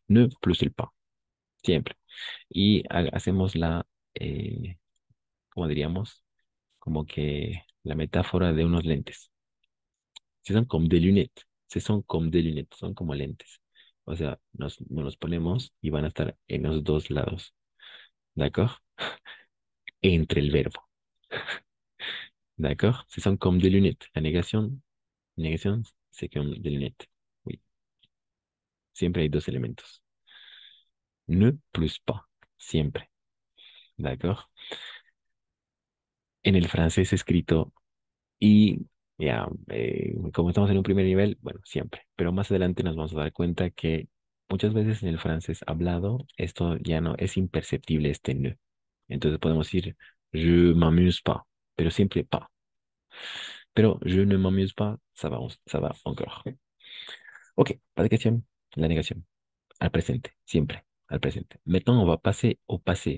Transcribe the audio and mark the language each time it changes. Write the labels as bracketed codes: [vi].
[es] Ne plus el pa, siempre. Y hacemos ¿cómo diríamos? Como que la metáfora de unos lentes. [fr] Ce sont comme des lunettes. Ce sont comme des lunettes. [es] Son como lentes. O sea, nos los ponemos y van a estar en los dos lados. ¿D'accord? Entre el verbo. ¿D'accord? [fr] Ce sont comme des lunettes. [es] La negación, [fr] c'est comme des lunettes. Oui. [es] Siempre hay dos elementos. Ne plus pas. Siempre. ¿D'accord? En el francés escrito y ya, como estamos en un primer nivel, bueno, siempre. Pero más adelante nos vamos a dar cuenta que muchas veces en el francés hablado, esto ya no es imperceptible, este ne. Entonces podemos decir, [fr] je m'amuse pas, [es] pero siempre pas. [fr] Pero je ne m'amuse pas, ça va encore. Ok, pas de question, [es] la negación. Al presente, siempre, al presente. [fr] Maintenant, on va passer au passé.